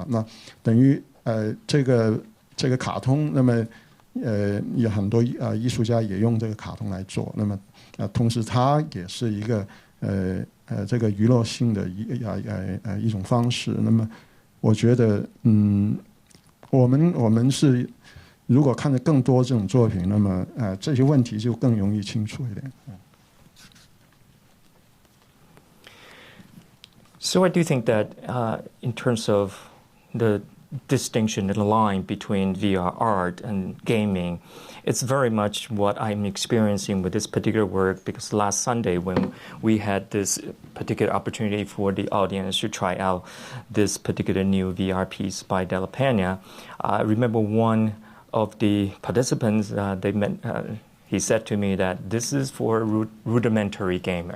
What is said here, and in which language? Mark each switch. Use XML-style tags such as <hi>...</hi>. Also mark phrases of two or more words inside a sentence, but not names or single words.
<zh>那等於這個卡通，那麼有很多藝術家也用這個卡通來做，那麼同時它也是一個這個娛樂性的一種方式。那麼我覺得我們是如果看得更多這種作品，那麼這些問題就更容易清楚一點。</zh> <en>So I do think that in terms of the distinction and the line between VR art and gaming, it's very much what I'm experiencing with this particular work, because last Sunday when we had this particular opportunity for the audience to try out this particular new VR piece by De La Peña, I remember one of the participants, he said to me that this is for a rudimentary gamer.</en>